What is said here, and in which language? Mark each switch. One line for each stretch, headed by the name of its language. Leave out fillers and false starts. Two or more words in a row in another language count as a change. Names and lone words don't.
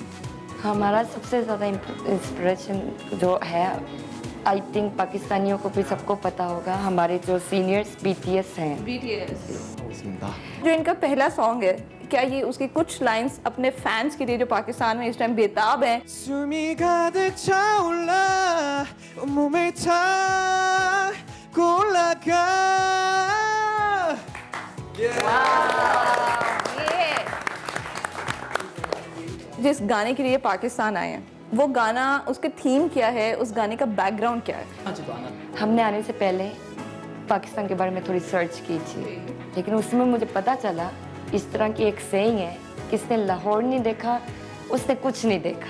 Urdu: ہمارا سب سے زیادہ انسپریشن جو ہے,
English: I think
Urdu: پاکستانیوں کو بھی سب کو پتا ہوگا، ہمارے جو سینیئرز BTS ہیں. جو ان کا پہلا سانگ ہے، کیا یہ اس کی کچھ لائنز اپنے فینز کے لیے جو پاکستان میں اس ٹائم بیتاب ہیں?
Korean: 숨이 가득 차올라 온몸에 타 올라가।
Urdu: جس گانے کے لیے پاکستان آئے ہیں، وہ گانا، اس کے تھیم کیا ہے، اس گانے کا بیک گراؤنڈ کیا ہے? ہم نے آنے سے پہلے پاکستان کے بارے میں تھوڑی سرچ کی تھی، لیکن اس میں مجھے پتا چلا اس طرح کی ایک سیئنگ ہے، کس نے لاہور نہیں دیکھا اس نے کچھ نہیں دیکھا.